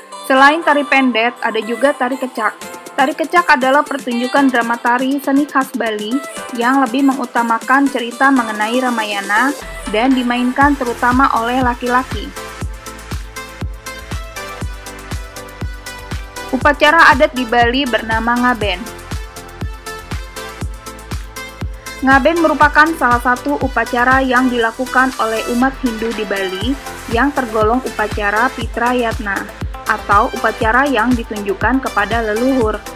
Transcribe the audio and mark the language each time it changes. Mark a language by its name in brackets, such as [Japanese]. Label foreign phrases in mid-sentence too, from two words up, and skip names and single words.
[Indonesian] Selain tari pendet, ada juga tari kecak. Tari kecak adalah pertunjukan drama tari seni khas Bali yang lebih mengutamakan cerita mengenai Ramayana dan dimainkan terutama oleh laki-laki. Upacara adat di Bali bernama ngaben. Ngaben merupakan salah satu upacara yang dilakukan oleh umat Hindu di Bali yang tergolong upacara Pitra Yatna atau upacara yang ditunjukkan kepada leluhur.